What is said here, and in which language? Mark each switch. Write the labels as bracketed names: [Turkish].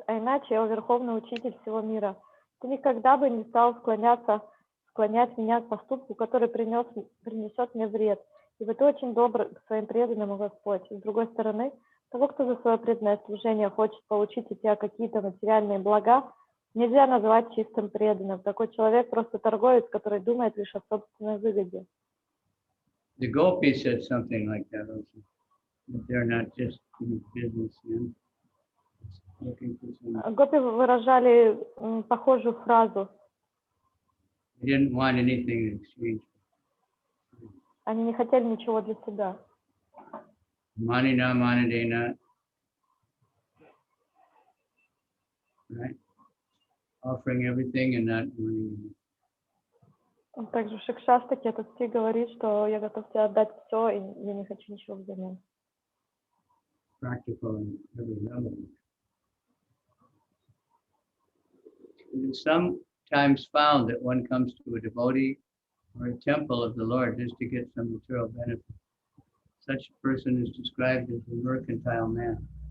[Russian] А иначе, о Верховный Учитель всего мира, ты никогда бы не стал склонять меня к поступку, который принесет мне вред. Ибо ты очень добр к своим преданным, о Господь. И с другой стороны, того, кто за свое преданное служение хочет получить от тебя какие-то материальные блага, нельзя называть чистым преданным. Такой человек просто торговец, который думает лишь о собственной выгоде. [English] The Gopi said something like that also. That they're not just businessmen. [Russian] Гопи выражали похожую фразу. [English] They didn't want anything in exchange. [Russian] Они не хотели ничего для себя. [Sanskrit] Manina manadena. [English] Right? Offering everything and not wanting. [Russian] Также в Шикшастаке этот стих говорит, что я готов тебе отдать все, и я не хочу ничего взамен. [English] Practical on every level. It is sometimes found that one comes to a devotee or a temple of the Lord just to get some material benefit. Such a person is described as a mercantile man.